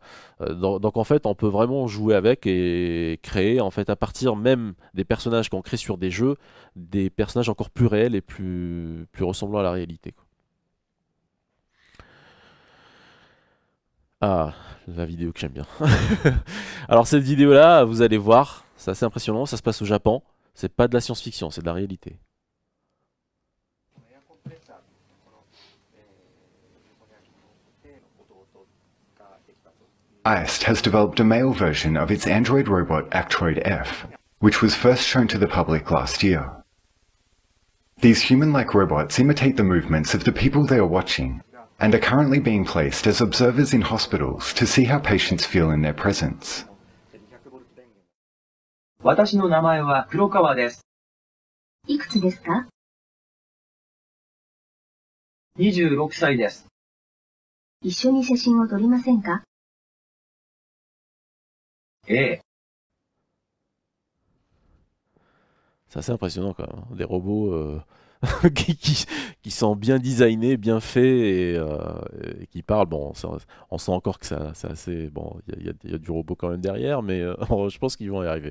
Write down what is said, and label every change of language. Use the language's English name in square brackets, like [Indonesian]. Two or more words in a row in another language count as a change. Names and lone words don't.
[French] Donc en fait on peut vraiment jouer avec et créer en fait à partir même des personnages qu'on crée sur des jeux, des personnages encore plus réels et plus ressemblants à la réalité, quoi. Ah, la vidéo que j'aime bien. Alors cette vidéo là, vous allez voir, c'est assez impressionnant, ça se passe au Japon, c'est pas de la science-fiction, c'est de la réalité. [English] ICE has developed a male version of its android robot Actroid F, which was first shown to the public last year. These human-like robots imitate the movements of the people they are watching, and are currently being placed as observers in hospitals to see how patients feel in their presence. [Japanese] 私の名前は黒川です。いくつですか？ 26歳です。一緒に写真を撮りませんか？ええ。 [French] C'est assez impressionnant quand même, hein. Des robots qui sont bien designés, bien faits et qui parlent. Bon, on sent encore que c'est assez. Bon, il y a du robot quand même derrière, mais je pense qu'ils vont y arriver.